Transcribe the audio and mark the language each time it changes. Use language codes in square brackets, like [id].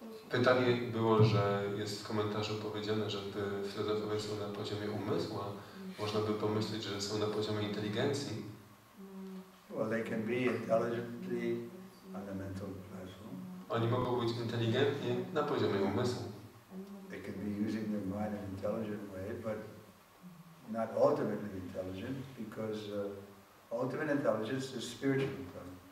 [pl] Pytanie było, że jest w komentarzu powiedziane, że filozofowie są na poziomie umysłu, a można by pomyśleć, że są na poziomie inteligencji. [en] Well, they can be intelligently on the mental platform. [pl] Oni mogą być inteligentni na poziomie umysłu. [en] They can be using their mind in an intelligent way, but not ultimately intelligent, because ultimate intelligence is spiritual intelligence.